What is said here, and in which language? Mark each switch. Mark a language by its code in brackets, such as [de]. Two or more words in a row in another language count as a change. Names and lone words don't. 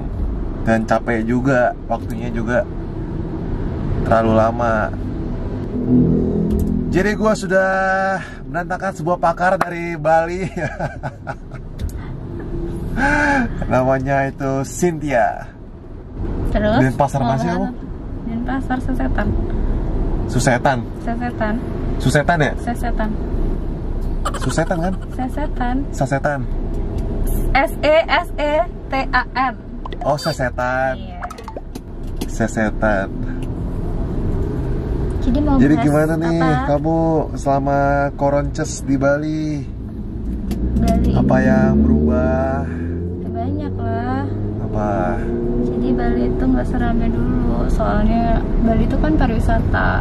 [id] Dan capek juga, waktunya juga terlalu lama. Jadi gue sudah mendatangkan sebuah pakar dari Bali. Namanya itu Cynthia. Terus? Denpasar masih kamu? Denpasar Sesetan. Susetan. Sesetan. Susetan ya? Sesetan. Susetan kan? Sesetan. Sasetan. Sesetan. Oh, sesetan. Iya. Sesetan. Jadi gimana nih apa? kamu selama koronces di Bali? Bali. Apa yang berubah? Banyak lah. Apa? Jadi Bali itu nggak seramai dulu, soalnya Bali itu kan pariwisata.